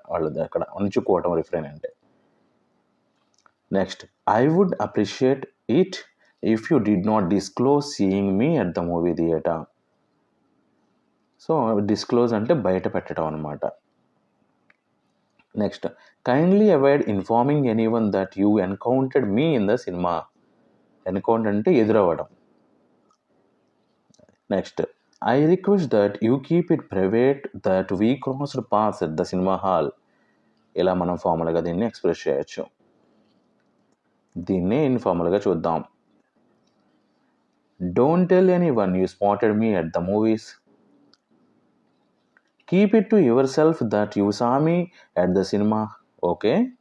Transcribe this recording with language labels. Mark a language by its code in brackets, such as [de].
[te] వాళ్ళది అక్కడ అణుచుకోవటం [en] Refrain అంటే. Next, I would appreciate it if you did not disclose seeing me at the movie theatre. So disclose [te] అంటే బయట పెట్టడం అనమాట. [en] Next, kindly avoid informing anyone that you encountered me in the cinema. [te] Encounter అంటే ఎదురవ్వడం. [en] Next, I request that you keep it private that we crossed paths at the cinema hall. [te] ఇలా మనం ఫార్మల్గా దీన్ని express చేయొచ్చు. దీన్నే ఇన్ఫార్మల్గా చూద్దాం. [en] Don't tell anyone you spotted me at the movies. Keep it to yourself that you saw me at the cinema. Okay.